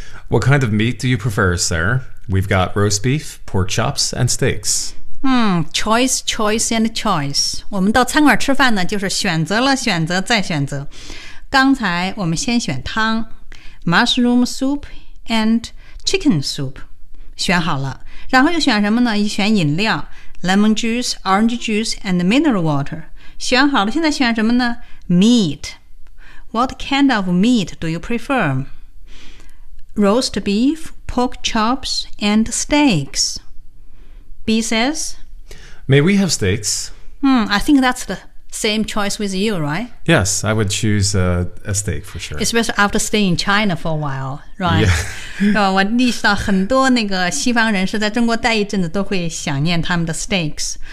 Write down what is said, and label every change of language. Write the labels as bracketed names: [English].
[English] What kind of meat do you prefer, sir? We've got roast beef, pork chops, and steaks. Choice, choice, and choice. [Chinese] 我们到餐馆吃饭呢，就是选择了选择再选择。刚才我们先选汤 ， [English] mushroom soup and chicken soup， [Chinese] 选好了。然后又选什么呢？又选饮料 ， [English] lemon juice, orange juice, and mineral water. [Chinese] 选好了现在选什么呢 [English] Meat. What kind of meat do you prefer? Roast beef, pork chops, and steaks. B says, May we have steaks? I think that's the same choice with you, right? Yes, I would choose a steak for sure. Especially after staying in China for a while, right? Yeah. [Chinese] 我意识到很多那个西方人士在中国待一阵子都会想念他们的 steaks.